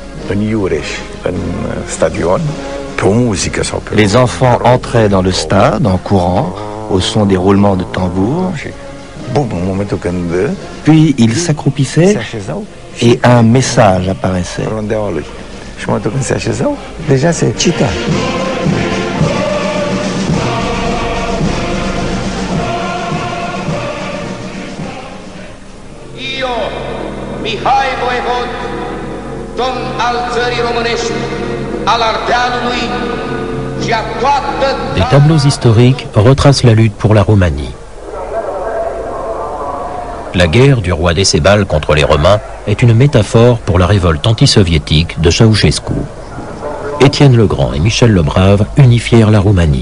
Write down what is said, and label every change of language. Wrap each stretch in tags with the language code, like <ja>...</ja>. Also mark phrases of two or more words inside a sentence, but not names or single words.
<fr>Les enfants entraient dans le stade en courant, au son des roulements de tambour. Puis ils s'accroupissaient et un message apparaissait. Déjà c'est Chita.</fr> <ro>Mihai Voievod, domn al țării românești, al Ardealului și a toată...</ro> <fr>Des tableaux historiques retracent la lutte pour la Roumanie. La guerre du roi Décébal contre les Romains est une métaphore pour la révolte antisoviétique de Ceausescu. Étienne le Grand et Michel le Brave unifièrent la Roumanie.</fr>